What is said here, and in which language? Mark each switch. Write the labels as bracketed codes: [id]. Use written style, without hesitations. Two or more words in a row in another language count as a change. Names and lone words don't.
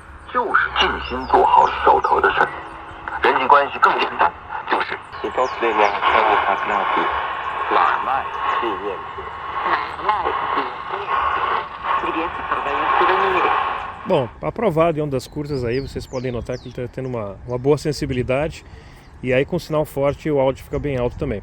[zh] 就是尽心做好手头的事。人际关系更简单，就是 [pt] Bom, aprovado em ondas curtas aí, vocês podem notar que ele está tendo uma boa sensibilidade e aí com sinal forte o áudio fica bem alto também.